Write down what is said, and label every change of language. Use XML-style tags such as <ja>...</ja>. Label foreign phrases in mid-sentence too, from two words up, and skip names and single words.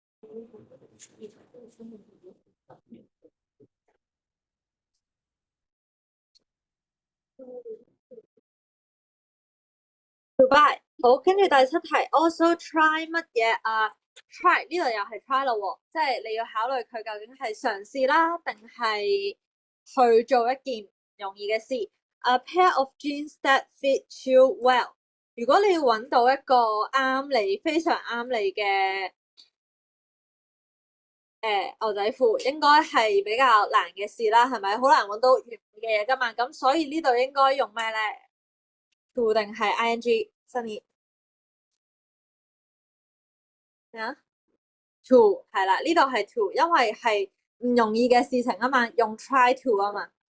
<en>Goodbye。</en> <yue>好，跟住第七題 ，</yue> <en>also try</en> <yue>乜嘢啊？try 呢度又係 try 咯喎，即係你要考慮佢究竟係嘗試啦，定係去做一件唔容易嘅事。</yue> <en>A pair of jeans that fit you well。</en> <yue>如果你要揾到一個啱你，非常啱你嘅牛仔褲，應該係比較難嘅事啦，係咪？好難揾到完美嘅嘢噶嘛，咁所以呢度應該用咩咧？to 定係 ing？Sunny 啊？to 係啦，呢度係 to，因為係唔容易嘅事情啊嘛，用</yue> <en>try to</en> <yue>啊嘛。</yue>